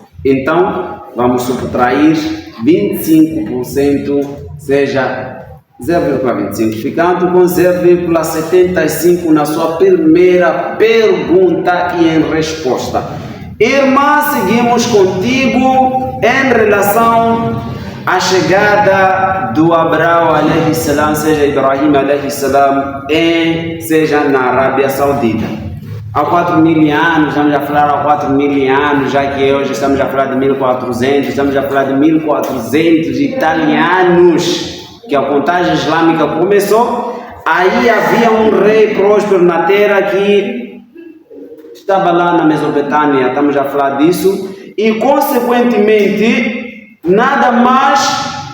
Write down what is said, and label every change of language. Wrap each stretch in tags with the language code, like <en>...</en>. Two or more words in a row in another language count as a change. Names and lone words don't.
<pt>Então, vamos subtrair 25%, seja 0,25, ficando com 0,75 na sua primeira pergunta e em resposta. Irmã, seguimos contigo em relação à chegada do Abraão</pt> <ar>عليه السلام,</ar> <pt>seja Ibrahim</pt> <ar>عليه السلام,</ar> <pt>seja na Arábia Saudita. Há 4.000 anos, estamos a falar há 4.000 anos, já que hoje estamos a falar de 1400, estamos a falar de 1400 e tal anos que a contagem islâmica começou. Aí havia um rei próspero na terra que estava lá na Mesopotâmia, estamos a falar disso, e consequentemente nada mais</pt>